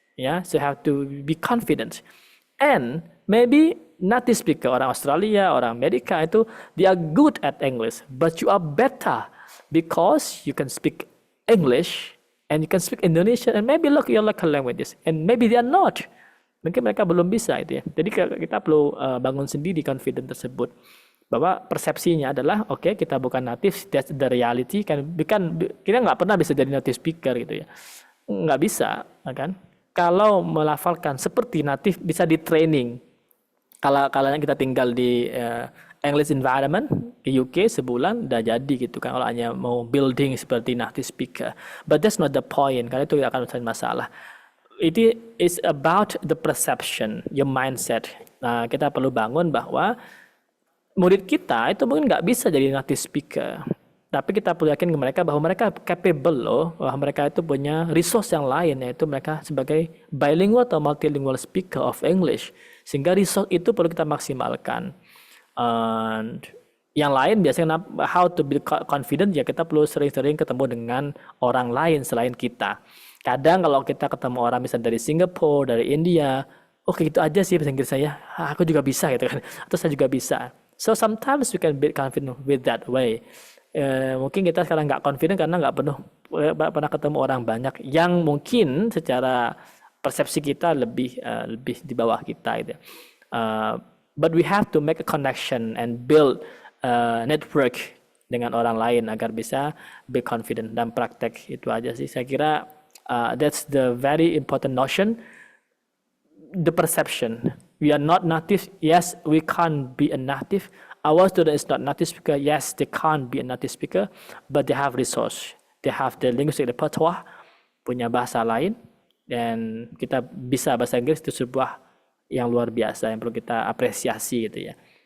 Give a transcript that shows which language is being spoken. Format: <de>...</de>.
<en>Yeah, so you have to be confident. And maybe native speaker,</en> <id>orang Australia, orang Amerika itu,</id> <en>they are good at English, but you are better because you can speak English and you can speak Indonesian and maybe look your local languages, and maybe they are not.</en> <id>Mungkin mereka belum bisa itu ya. Jadi kita perlu bangun sendiri confident tersebut, bahwa persepsinya adalah kita bukan native,</id> <en>that's the reality.</en> <id>Kan kita nggak pernah bisa jadi native speaker gitu ya, nggak bisa kan. Kalau melafalkan seperti native bisa di training. Kalau kita tinggal di English environment di UK sebulan udah jadi gitu kan, kalau hanya mau building seperti native speaker.</id> <en>But that's not the point,</en> <id>karena itu akan menjadi masalah.</id> <en>It is about the perception, your mindset.</en> <id>Nah, kita perlu bangun bahwa murid kita itu mungkin nggak bisa jadi native speaker, tapi kita perlu yakin ke mereka bahwa mereka capable loh, bahwa mereka itu punya resource yang lain, yaitu mereka sebagai bilingual atau multilingual</id> <en>speaker of English,</en> <id>sehingga resource itu perlu kita maksimalkan. And yang lain biasanya</id> <en>how to be confident,</en> <id>ya kita perlu sering-sering ketemu dengan orang lain selain kita. Kadang kalau kita ketemu orang misalnya dari Singapura, dari India, gitu aja sih bahasa Inggris saya, aku juga bisa gitu kan, atau saya juga bisa.</id> <en>So sometimes you can build confidence with that way.</en> <id>Mungkin kita sekarang nggak confident karena nggak pernah ketemu orang banyak yang mungkin secara persepsi kita lebih di bawah kita gitu.</id> <en>But we have to make a connection and build network</en> <id>dengan orang lain agar bisa</id> <en>be confident,</en> <id>dan praktek itu aja sih. Saya kira</id> <en>that's the very important notion. The perception. We are not native. Yes, we can't be a native. Our student is not native speaker. Yes, they can't be a native speaker, but they have resource. They have the linguistic repertoire,</en> <id>punya bahasa lain, dan kita bisa bahasa Inggris itu sebuah yang luar biasa yang perlu kita apresiasi gitu ya.</id>